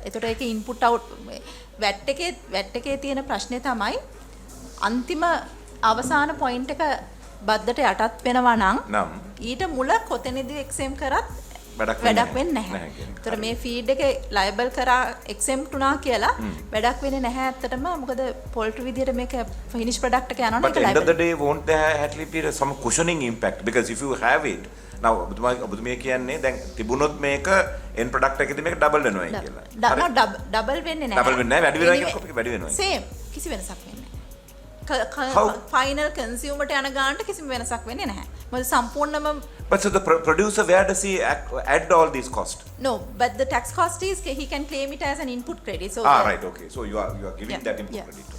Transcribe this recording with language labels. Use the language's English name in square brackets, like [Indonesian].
[Sinhala] ඒතකොට ඒකේ input out VAT එකේ තියෙන ප්‍රශ්නේ තමයි අන්තිම අවසාන පොයින්ට් එක බද්දට යටත් වෙනවා නම් ඊට මුල කොතනදී එක්සෙම් කරත් වැඩක් වෙන්නේ නැහැ. ඒතර මේ ෆීඩ් එකේ ලයබල් කරා එක්සෙම්ප්ට් වුණා කියලා වැඩක් වෙන්නේ නැහැ ඇත්තටම. මොකද පොල්ට්‍රි විදියට මේක ෆිනිෂ් ප්‍රොඩක්ට් එක යනවනේ ඒක ලයබල්. [English] But end of the day won't there actually be some cushioning impact because if you have it now [Sinhala] ඔබතුමිය කියන්නේ දැන් තිබුණොත් මේක end product එකේදී මේක ඩබල් වෙනවා කියලා. ඩබල් වෙන්නේ නැහැ. ඩබල් වෙන්නේ නැහැ වැඩි වෙනවා කියන කොපික වැඩි වෙනවා. සේම් කිසි වෙනසක් වෙන්නේ නැහැ. ෆයිනල් කන්සියුමර්ට යන ගානට කිසිම වෙනසක් වෙන්නේ නැහැ. මොකද සම්පූර්ණම [English] But so the producer, where does he add all these costs? No, but the tax cost is he can claim it as an input credit. So right, okay. So you are giving that input credit.